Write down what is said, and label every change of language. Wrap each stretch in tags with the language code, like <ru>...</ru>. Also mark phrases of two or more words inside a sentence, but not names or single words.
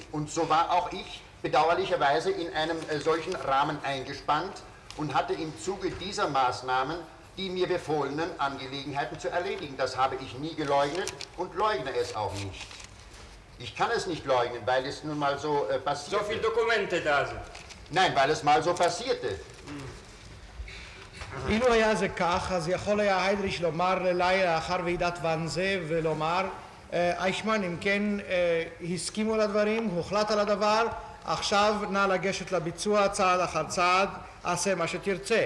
<de>Und so war auch ich bedauerlicherweise in einem solchen Rahmen eingespannt und hatte im Zuge dieser Maßnahmen die mir befohlenen Angelegenheiten zu erledigen. Das habe ich nie geleugnet und leugne es auch nicht. Ich kann es nicht leugnen, weil es nun mal so passierte. So viele Dokumente da sind. Nein, weil es mal so passierte.</de> <he>אילו היה זה כך, אז יכול היה היידריש לומר לילה לאחר ועידת ואנזה ולומר, אייכמן, אם כן הסכימו לדברים, הוחלט על הדבר, עכשיו נא לגשת לביצוע צעד אחר צעד, עשה מה שתרצה.</he>